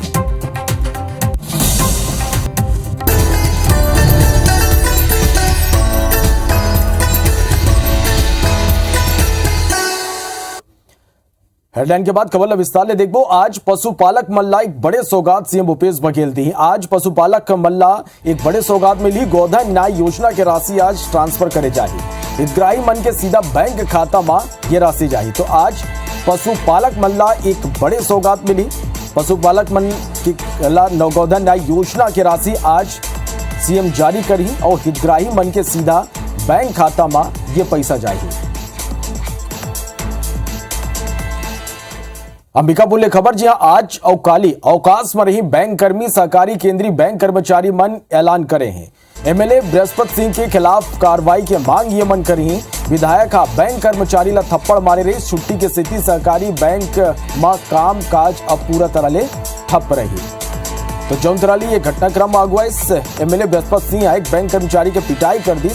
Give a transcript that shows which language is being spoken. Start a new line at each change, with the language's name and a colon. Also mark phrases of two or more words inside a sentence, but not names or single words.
Chhattisgarhi: हेडलाइन के बाद खबर विस्तार ले देखो। आज पशुपालक मल्ला एक बड़े सौगात सीएम भूपेश बघेल दी। आज पशुपालक मल्ला एक बड़े सौगात मिली। गोधन न्याय योजना की राशि आज ट्रांसफर करे जाही। हितग्राही मन के सीधा बैंक खाता में ये राशि जाही। तो आज पशुपालक मल्ला एक बड़े सौगात मिली। पशुपालक मन की गोधन न्याय योजना की राशि आज सीएम जारी करी और हितग्राही मन के सीधा बैंक खाता में ये पैसा जाही। अंबिकापुर ले खबर जी आज अवकाली अवकाश में रही बैंक कर्मी सहकारी केंद्रीय बैंक कर्मचारी मन ऐलान करे हैं। एमएलए बृहस्पति सिंह के खिलाफ कार्रवाई के मांग ये मन करी। विधायक बैंक कर्मचारी ला थप्पड़ मारे रही। छुट्टी के स्थिति सहकारी बैंक में काम काज अब पूरा तरह ले ठप रही। तो जौन तरह ये घटनाक्रम अगुआ इस एमएलए बृहस्पति सिंह एक बैंक कर्मचारी के पिटाई कर दी।